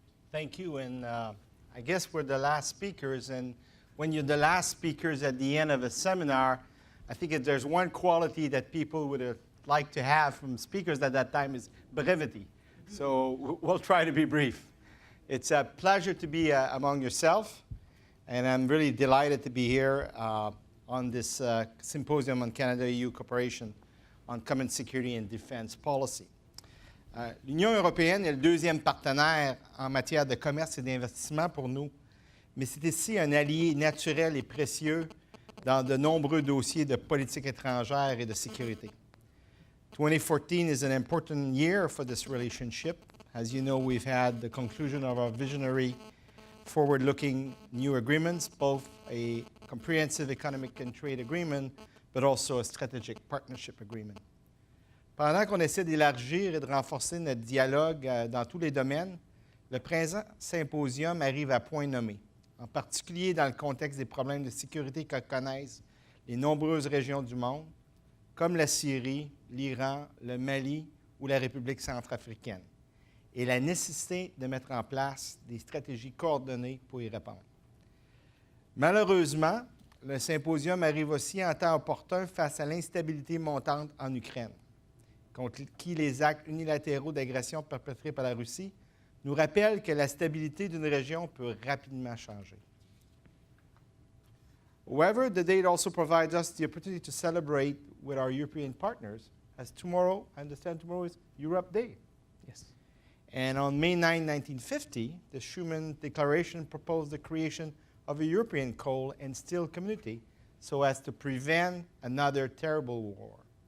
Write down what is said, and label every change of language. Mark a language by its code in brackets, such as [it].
[en] Thank you, and I guess we're the last speakers, and when you're the last speakers at the end of a seminar, I think if there's one quality that people would like to have from speakers at that time is brevity. So we'll try to be brief. It's a pleasure to be among yourself, and I'm really delighted to be here on this Symposium on Canada-EU Cooperation on Common Security and Defense Policy. [fr] L'Union européenne est le deuxième partenaire en matière de commerce et d'investissement pour nous, mais c'est aussi un allié naturel et précieux dans de nombreux dossiers de politique étrangère et de sécurité. [en] 2014 is an important year for this relationship. As you know, we've had the conclusion of our visionary, forward-looking new agreements, both a comprehensive economic and trade agreement, but also a strategic partnership agreement. [fr] Pendant qu'on essaie d'élargir et de renforcer notre dialogue dans tous les domaines, le présent symposium arrive à point nommé, en particulier dans le contexte des problèmes de sécurité que connaissent les nombreuses régions du monde, comme la Syrie, l'Iran, le Mali ou la République centrafricaine, et la nécessité de mettre en place des stratégies coordonnées pour y répondre. Malheureusement, le symposium arrive aussi en temps opportun face à l'instabilité montante en Ukraine, contre qui les actes unilatéraux d'agression perpétrés par la Russie nous rappellent que la stabilité d'une région peut rapidement changer. [en] However, the date also provides us the opportunity to celebrate with our European partners, as tomorrow, I understand tomorrow is Europe Day. Yes. And on May 9, 1950, the Schuman Declaration proposed the creation of a European coal and steel community so as to prevent another terrible war.